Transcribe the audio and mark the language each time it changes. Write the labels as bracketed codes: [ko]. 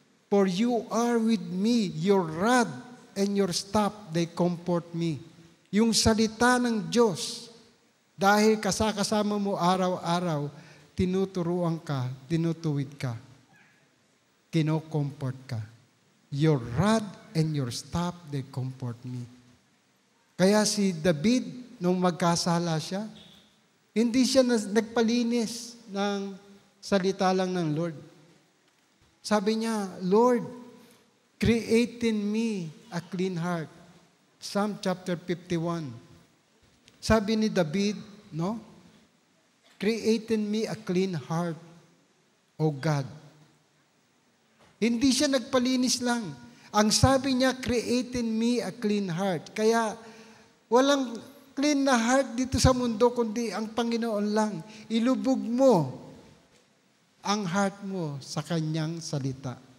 [en] For you are with me, your rod and your staff, they comfort me. [tl] Yung salita ng Diyos, dahil kasama mo araw-araw, tinuturuan ka, tinutuwid ka, kino-comfort ka. [en] Your rod and your staff, they comfort me. [tl] Kaya si David, nung magkasala siya, hindi siya nagpalinis ng salita lang ng Lord. Sabi niya, [en] Lord, create in me a clean heart. Psalm chapter 51. [tl] Sabi ni David, no? [en] Create in me a clean heart, O God. [tl] Hindi siya nagpalinis lang. Ang sabi niya, [en] create in me a clean heart. [tl] Kaya walang clean na heart dito sa mundo, kundi ang Panginoon lang. Ilubog mo ang heart mo sa Kanyang salita.